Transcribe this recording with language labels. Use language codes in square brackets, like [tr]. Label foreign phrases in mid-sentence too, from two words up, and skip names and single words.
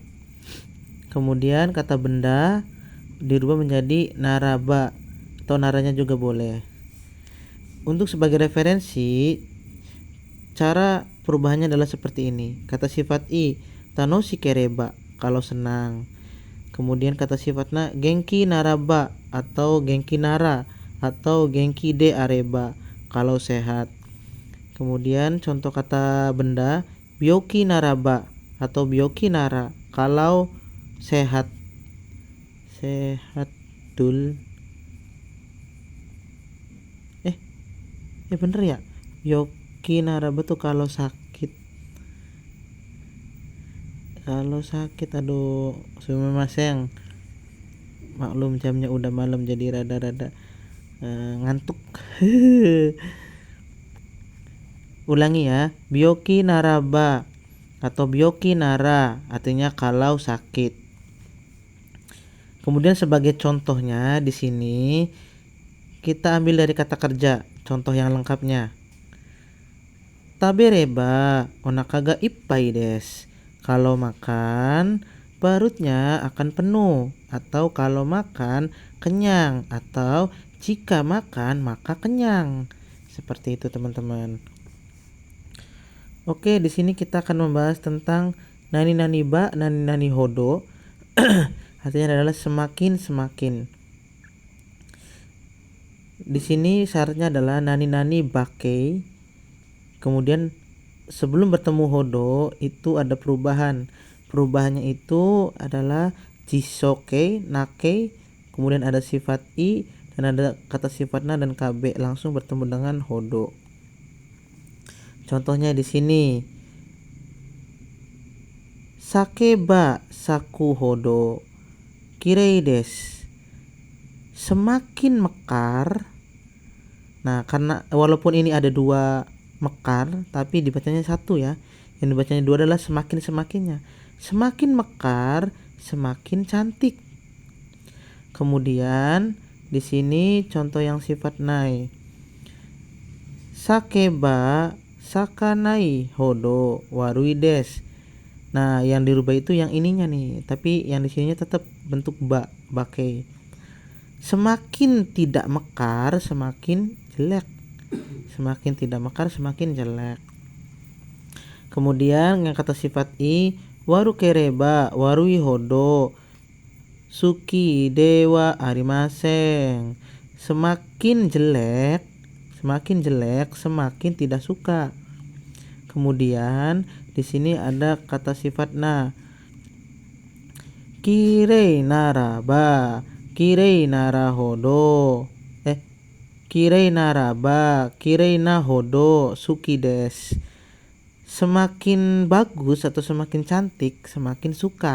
[id] Kemudian kata benda dirubah menjadi naraba atau naranya juga boleh. Untuk sebagai referensi, cara perubahannya adalah seperti ini. Kata sifat i, [ja] 楽しければ, [id] kalau senang. Kemudian kata sifatnya [ja] 元気ならば [id] atau [ja] 元気なら [id] atau [ja] 元気であれば, [id] kalau sehat. Kemudian contoh kata benda, [ja] 病気ならば [id] atau [ja] 病気なら, [id] kalau sehat. Sehat dul. Bener ya? [ja] 病気ならば [id] tuh kalau sakit. Kalau sakit, aduh, sumimasen. Maklum jamnya udah malam jadi rada-rada ngantuk. Ulangi ya, [ja] 病気ならば [id] atau [ja] 病気なら, [id] artinya kalau sakit. Kemudian sebagai contohnya di sini kita ambil dari kata kerja, contoh yang lengkapnya. [ja] 食べればお腹がいっぱいです. [id] Kalau makan perutnya akan penuh, atau kalau makan kenyang, atau jika makan maka kenyang. Seperti itu teman-teman. Oke, di sini kita akan membahas tentang [ja] 何々ば、何々ほど. [id] Artinya adalah semakin. Di sini syaratnya adalah [ja] 何々ば形. [id] Kemudian sebelum bertemu hodo itu ada perubahan. Perubahannya itu adalah jisoke, nake, kemudian ada sifat i dan ada kata sifat na dan kb langsung bertemu dengan hodo. Contohnya di sini. [ja] 咲けば咲くほど綺麗です. [id] Semakin mekar. Nah, karena walaupun ini ada dua mekar, tapi dibacanya satu ya. Yang dibacanya dua adalah semakin-semakinnya. Semakin mekar, semakin cantik. Kemudian di sini contoh yang sifat nai. [ja] 咲けば咲かないほど悪いです. [id] Nah, yang dirubah itu yang ininya nih, tapi yang di sininya tetap bentuk bakei. Semakin tidak mekar, semakin jelek. Semakin tidak mekar, semakin jelek. Kemudian yang kata sifat i, [ja] 悪ければ悪いほど好きではありません. [id] Semakin jelek, semakin tidak suka. Kemudian di sini ada kata sifat na. [ja] 綺麗ならば、綺麗ならほど. 綺麗ならば、綺麗なほど好きです. [id] Semakin bagus atau semakin cantik, semakin suka.